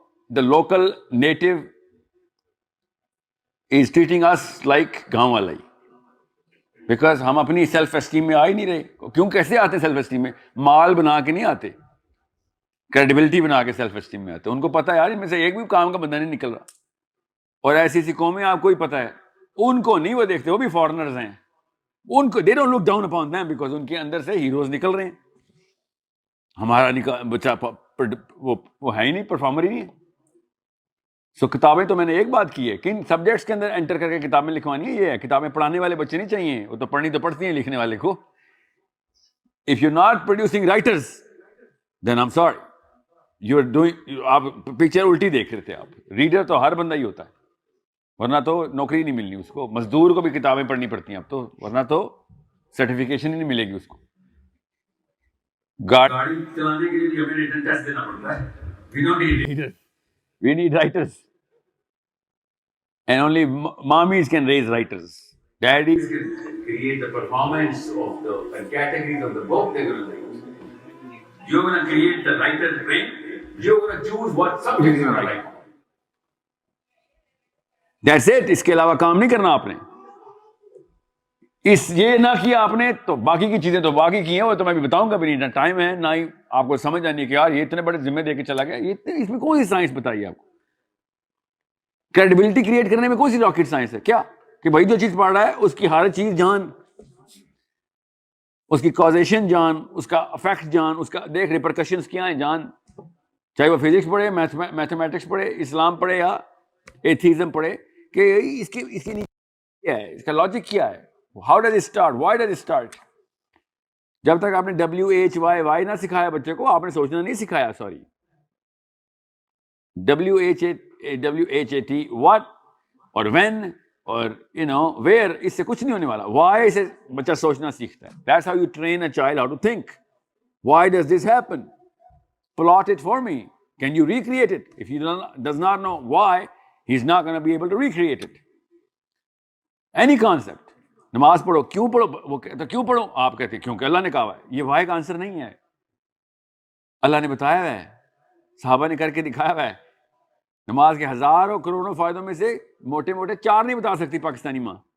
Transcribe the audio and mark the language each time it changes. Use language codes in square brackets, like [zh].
[en] the local native is treating us like [ur] گاؤں والا ہی. Because ہم اپنی سیلف اسٹیم میں آ ہی نہیں رہے. کیوں؟ کیسے آتے سیلف اسٹیم میں؟ مال بنا کے نہیں آتے، کریڈیبلٹی بنا کے سیلف اسٹیم میں آتے. ان کو پتا ہے یار ان میں سے ایک بھی کام کا بندہ نہیں نکل رہا. اور ایسی قومیں آپ کو ہی پتا ہے، ان کو نہیں وہ دیکھتے، وہ بھی فارنرز ہیں. ان کو [en] they don't look down upon them because [ur] ان کے اندر سے ہیروز نکل رہے ہیں. ہمارا بچہ وہ ہے ہی نہیں، پرفارمر ہی نہیں ہے. سو کتابیں تو میں نے ایک بات کی ہے، کن سبجیکٹس کے اندر انٹر کر کے کتابیں لکھوانی ہے. یہ ہے کتابیں پڑھانے والے بچے نہیں چاہیے، وہ تو پڑھنی تو پڑھتی ہیں لکھنے والے کو. [en] If you're not producing writers, then I'm sorry. You're doing، [ur] آپ پکچر الٹی دیکھ رہے تھے. آپ ریڈر تو ہر بندہ ہی ہوتا ہے، ورنہ تو نوکری نہیں ملنی اس کو. مزدور کو بھی کتابیں پڑھنی پڑتی ہیں اب تو، ورنہ تو سرٹیفکیشن ہی نہیں ملے گی اس کو. گاڑی چلانے کے لیے ہمیں ریٹن ٹیسٹ دینا پڑتا ہے. [en] We don't need readers. We need writers. And only mommies can raise writers. Daddies can create the performance of the categories of the book they're going to write. You're going to create the writer's brain. You're going to choose what subject you're going to write. That's it. [ur] اس کے علاوہ کام نہیں کرنا آپ نے. یہ نہ کیا آپ نے تو باقی کی چیزیں تو باقی کی ہیں، وہ تو میں بھی بتاؤں گا بھی نہیں. ٹائم ہے نہ ہی آپ کو سمجھ آنی ہے کہ یار یہ اتنے بڑے ذمہ دے کے چلا گیا. اس میں کون سی سائنس بتائیے آپ کو؟ کریڈیبلٹی کریٹ کرنے میں کون سی راکٹ سائنس ہے کیا؟ کہ بھائی جو چیز پڑھ رہا ہے اس کی ہر چیز جان، اس کی کازیشن جان، اس کا افیکٹ جان، اس کا دیکھ ریپرکشنز کیا ہیں جان. چاہے وہ فزکس پڑھے، میتھمیٹکس پڑھے، اسلام پڑھے یا ایتھیزم پڑھے، کہ اس کے لیے کیا ہے، اس کا لاجک کیا ہے. How does it start, why does it start. جب تک آپ نے WHY نہ سکھایا بچے کو، آپ نے سوچنا نہیں سکھایا. سوری، WH WHAT, what اور when اور where, اس سے کچھ نہیں ہونے والا. why سے بچہ سوچنا سیکھتا ہے. [en] That's how you train a child how to think. Why does this happen? Plot it for me. Can you recreate it? If he does not know why, he's not going to be able to recreate it. Any concept. [ur] نماز پڑھو, کیوں پڑھو؟ وہ کہتا کیوں پڑھو؟ آپ کہتے کیونکہ اللہ نے کہا ہوا ہے. یہ وائی کا آنسر نہیں ہے, اللہ نے بتایا ہوا ہے, صحابہ نے کر کے دکھایا ہوا ہے. نماز کے ہزاروں کروڑوں فائدوں میں سے موٹے موٹے 4 نہیں بتا سکتی پاکستانی ماں.